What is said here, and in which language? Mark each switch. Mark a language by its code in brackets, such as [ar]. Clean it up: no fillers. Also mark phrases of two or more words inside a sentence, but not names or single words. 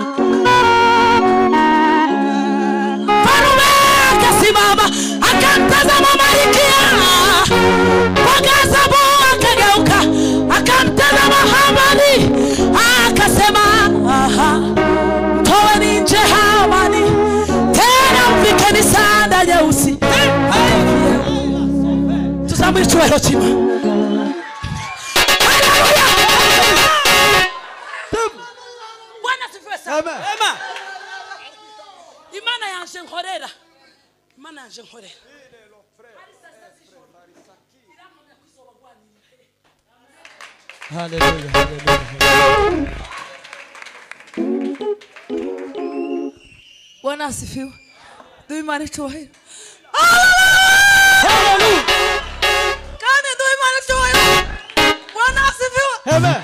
[sw] Mfarume akasimama akamtazama Malkia kwa ghadhabu, akageuka akamtazama Hamani akasema, toeni nje Hamani, tena mvikeni sanda nyeusi. [rw] Tuzamwe icyubahiro kima. [sw] Haleluya. Bwana sifiwe sana. Amen. [rw] Imana yanje nkorera, Imana yanje nkorera. Hallelujah. Hallelujah. [sw] Bwana asifiwe. Ndio imani tu. Haleluya. Amen.